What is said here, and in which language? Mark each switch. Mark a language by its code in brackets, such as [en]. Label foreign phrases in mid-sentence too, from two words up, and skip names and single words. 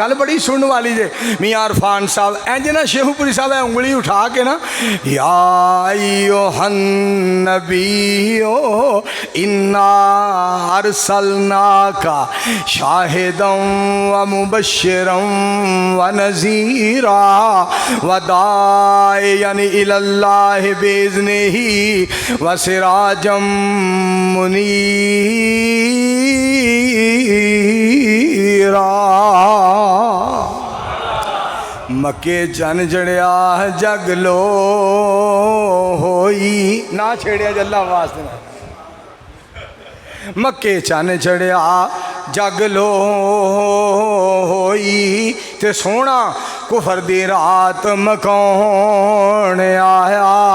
[pa] ਗੱਲ ਬੜੀ ਸੁਣਨ ਵਾਲੀ ਜੇ। ਮੀਆਂ ਅਰਫ਼ਾਨ ਸਾਹਬ ਇੰਜ ਨਾ ਸ਼ੇਖੂਪੁਰੀ ਸਾਹਬ ਉਂਗਲੀ ਉਠਾ ਕੇ ਨਾ, [ar] يا أيها النبي إنا أرسلناك شاهدا ومبشرا ونذيرا وداعيا إلى الله بإذنه وسراجا منيرا. [pa] ਮੱਕੇ ਚੰਨ ਚੜ੍ਹਿਆ ਜੱਗ ਲੋ ਹੋਈ, ਨਾ ਛੇੜਿਆ ਜੱਲਾ ਵਾਸਤੇ ਨਾ। ਮੱਕੇ ਚੰਨ ਚੜ੍ਹਿਆ ਜੱਗ ਲੋ ਹੋਈ, ਤੇ ਸੋਨਾ ਕੁਫ਼ਰ ਦੀ ਰਾਤ ਮਕਾਉਣ ਆਇਆ।